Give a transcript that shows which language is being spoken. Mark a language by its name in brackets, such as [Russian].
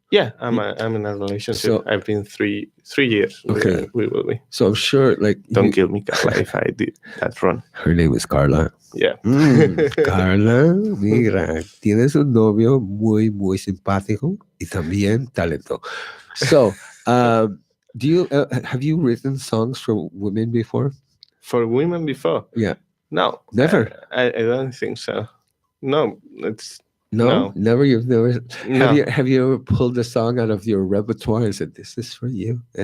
[English] Yeah, I'm in a relationship. So- I've been three years. Okay. We will be. so I'm sure like Don't kill me, Carla, if I did that wrong. her name is Carla. Yeah. [Spanish] Carla, mira, tienes un novio muy simpático y también talento. [English] So, do you have you written songs for women before? For women before? Yeah. No. Never? I don't think so. No, it's No, No. never. You've never. No. Have you ever pulled a song out of your repertoire and said, "This is for you"?